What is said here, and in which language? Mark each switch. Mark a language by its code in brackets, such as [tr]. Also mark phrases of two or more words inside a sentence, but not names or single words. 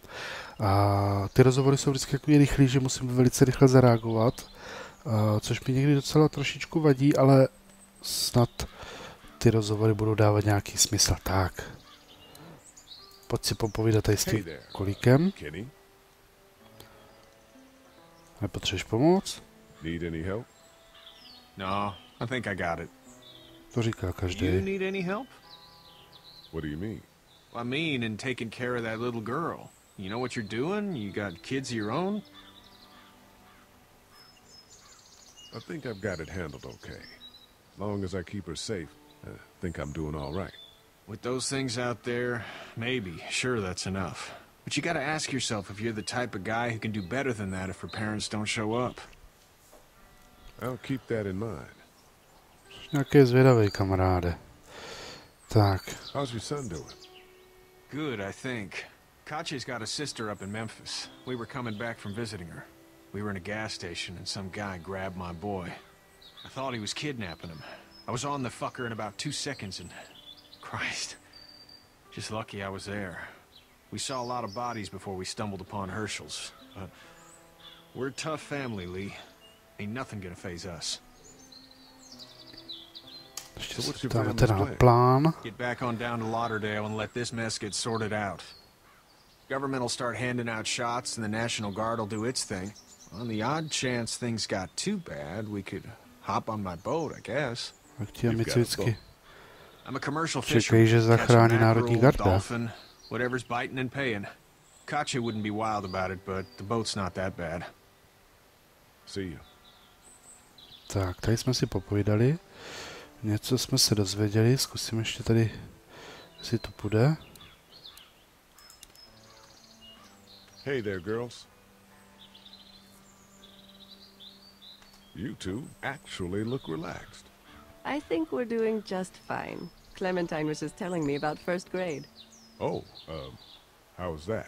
[cs] A ty rozhovory jsou vždycky takový rychlý, že musím velice rychle zareagovat, což mi někdy docela trošičku vadí, ale snad ty rozhovory budou dávat nějaký smysl. Tak. Pojď si popovídat tady s tím kolíkem. Kenny, Nepotřebuješ pomoc? [en] need any help? No, I think I got it. [cs] To říká [en] You [cs] každý. [en] need any help? What do you mean? I mean, in taking care of that little girl. You know what you're doing? You got kids of your own? I think I've got it handled okay. As long as I keep her safe, I think I'm doing all right. With those things out there, maybe, sure, that's enough. But you gotta ask yourself if you're the type of guy who can do better than that if her parents don't show up. I'll keep that in mind. [cs] Nějaký zvědavý kamaráde. Tak, [en] How's your son doing? Good, I think. Kache's got a sister up in Memphis. We were coming back from visiting her. We were in a gas station and some guy grabbed my boy. I thought he was kidnapping him. I was on the fucker in about 2 seconds and... Christ. Just lucky I was there. We saw a lot of bodies before we stumbled upon Herschel's. But we're a tough family, Lee. Ain't nothing gonna phase us. [cs] ještě [en] So what's [cs] se [en] your [cs] dáme [en] family's [cs] teda na [en] plan? [cs] plán. [en] Get back on down to Lauderdale and let this mess get sorted out. Government will start handing out shots and the National Guard will do its thing. On the odd chance things got too bad, we could hop on my boat, I guess. [cs] Tak ti amici vždycky [en] I'm a commercial [cs] čekají, [en] fisherman. [cs] že zachrání [en] Catching [cs] národní [en] mackerel, [cs] garda. [en] dolphin, whatever's biting and paying. Kache wouldn't be wild about it, but the boat's not that bad. See you. [cs] Tak, tady jsme si popovídali. Něco jsme se dozvěděli, zkusím ještě tady, jestli to půjde. [en] Hey there, girls. You two actually look relaxed. I think we're doing just fine. Clementine was just telling me about first grade. Oh, how's that?